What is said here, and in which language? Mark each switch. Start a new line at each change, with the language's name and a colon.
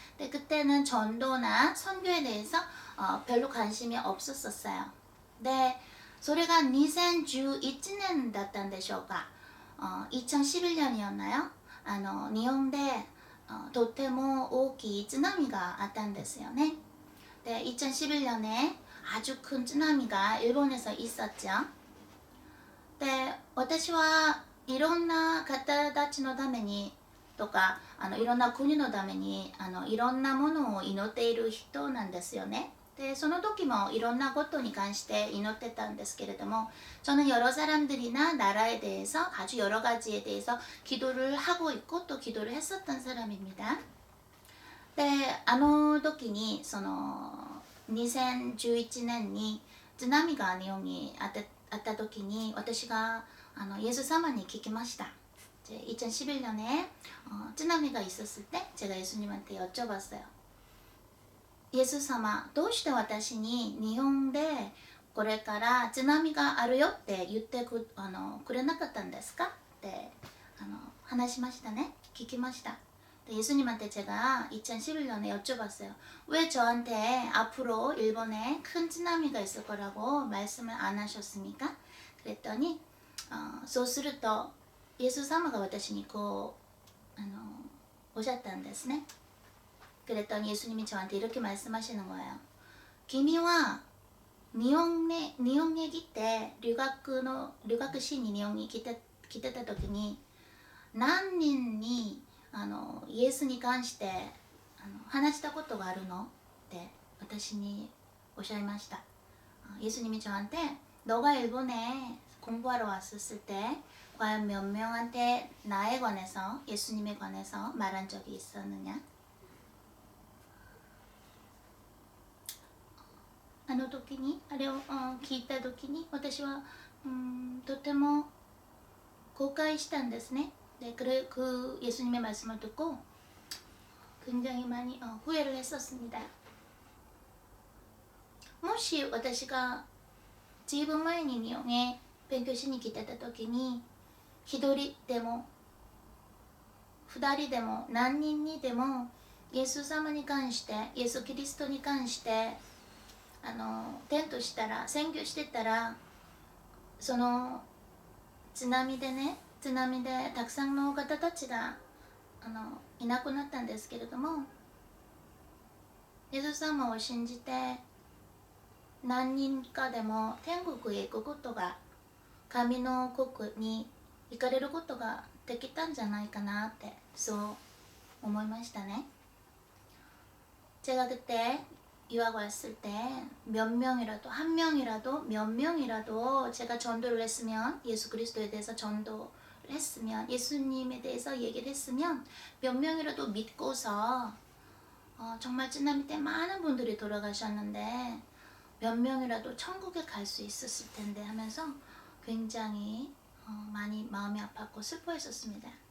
Korean: で、그때는 전도나 선교에 대해서 별로 관심이 없었어요.
Japanese: 네, それが2011年だったんでしょうか。
Korean: 2011년이었나요?
Japanese: 日本でとても大きい津波があったんですよね。
Korean: で、2011년에 아주 큰津波が 일본에서 있었죠.
Japanese: で、私はいろんな方たちのためにとかいろんな国のためにいろんなものを祈っている人なんですよね。
Korean: 네,
Japanese: その時もいろんなことに関して祈ってたんですけれども,
Korean: 저는 여러 사람들이나 나라에 대해서 아주 여러 가지에 대해서 기도를 하고 있고 또 기도를 했었던 사람입니다.
Japanese: 네, 時にその2011年に津波が日本にあった時に私がイエス様に聞きました。
Korean: 2011년에津波が 있었을 때 제가 예수님한테 여쭤봤어요.
Japanese: イエス様、どうして私に日本でこれから津波があるよって言ってくれなかったんですかって話しましたね。聞きました。
Korean: 예수님한테 제가 2011년에 여쭤봤어요. 왜 저한테 앞으로 일본에 큰津波가 있을 거라고 말씀을 안 하셨습니까? 그랬더니
Japanese: そうするとイエス様が私にこうおっしゃったんですね。
Korean: 그랬더니 예수님이 저한테 이렇게 말씀하시는 거예요.
Japanese: 기미와 니혼 얘기 때 류가크신이 니혼이 기대다時に 何人にイエスに関して話したことがあるのって私におっしゃいました。
Korean: 예수님이 저한테 너가 일본에 공부하러 왔었을 때 과연 몇 명한테 나에 관해서 예수님에 관해서 말한 적이 있었느냐?
Japanese: 時にあれを聞いた時に私はとても後悔したんですね。
Korean: 네, 그 예수님의 말씀을 듣고 굉장히 많이 후회를 했었습니다.
Japanese: もし私がずいぶん前に日本へ勉強しに来てた時に一人でも二人でも何人にでもイエス様に関してイエス・キリストに関して伝道したら宣教してたらその津波でたくさんの方たちがいなくなったんですけれども、イエス様を信じて何人かでも天国へ行くことが神の国に行かれることができたんじゃないかなってそう思いましたね。
Korean: 제가 그때 유학 왔을 때 몇 명이라도 한 명이라도 몇 명이라도 제가 전도를 했으면 예수 그리스도에 대해서 전도를 했으면 예수님에 대해서 얘기를 했으면 몇 명이라도 믿고서 정말津波때 많은 분들이 돌아가셨는데 몇 명이라도 천국에 갈 수 있었을 텐데 하면서 굉장히 많이 마음이 아팠고 슬퍼했었습니다.